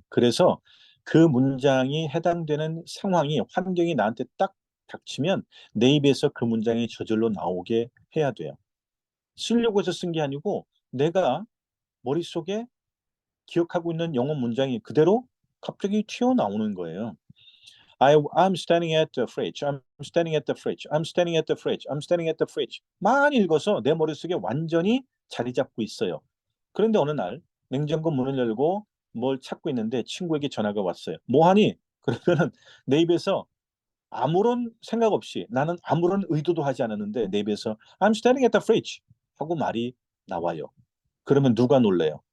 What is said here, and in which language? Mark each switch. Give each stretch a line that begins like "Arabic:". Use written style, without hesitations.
Korean: 그래서 그 문장이 해당되는 상황이, 환경이 나한테 딱 닥치면 내 입에서 그 문장이 저절로 나오게 해야 돼요. 쓰려고 해서 쓴 게 아니고 내가 머릿속에 기억하고 있는 영어 문장이 그대로 갑자기 튀어나오는 거예요.
English: I'm standing at the fridge. I'm standing at the fridge. I'm standing at the fridge. I'm standing at the fridge.
Korean: 많이 읽어서 내 머릿속에 완전히 자리 잡고 있어요. 그런데 어느 날 냉장고 문을 열고 뭘 찾고 있는데 친구에게 전화가 왔어요. 뭐 하니? 그러면은 내 입에서 아무런 생각 없이 나는 아무런 의도도 하지 않았는데 내 입에서
English: I'm standing at the fridge
Korean: 하고 말이 나와요. 그러면 누가 놀래요?